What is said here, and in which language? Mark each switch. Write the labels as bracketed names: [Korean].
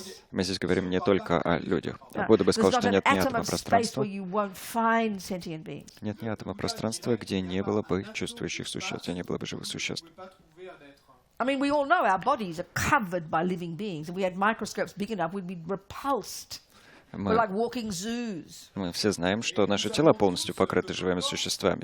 [Russian] Мы здесь говорим не только о людях. Будда бы сказал, что нет ни атома пространства. Нет ни атома пространства, где не было бы чувствующих существ, где не было бы живых существ. [English] I mean, we all know our bodies are covered by living beings. If we had microscopes big enough, we'd be repulsed. We're like walking zoos. [Russian] Мы все знаем, что наши тела полностью покрыты живыми существами.